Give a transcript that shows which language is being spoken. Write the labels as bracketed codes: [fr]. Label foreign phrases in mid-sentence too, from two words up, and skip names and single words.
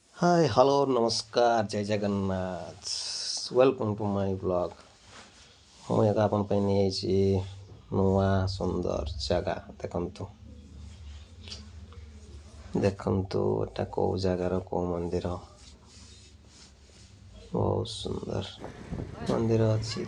[en] hi hello [or] ନମସ୍କାର ଜୟ ଜଗନ୍ନାଥ [en] welcome to my blog [or] ମୁଁ ଏକ ଆପଣ ପାଇଁ ନେଇଯାଇଛି ନୂଆ ସୁନ୍ଦର ଜାଗା ଦେଖନ୍ତୁ ଏଟା କେଉଁ ଜାଗାର କେଉଁ ମନ୍ଦିର ବହୁତ ସୁନ୍ଦର ମନ୍ଦିର ଅଛି।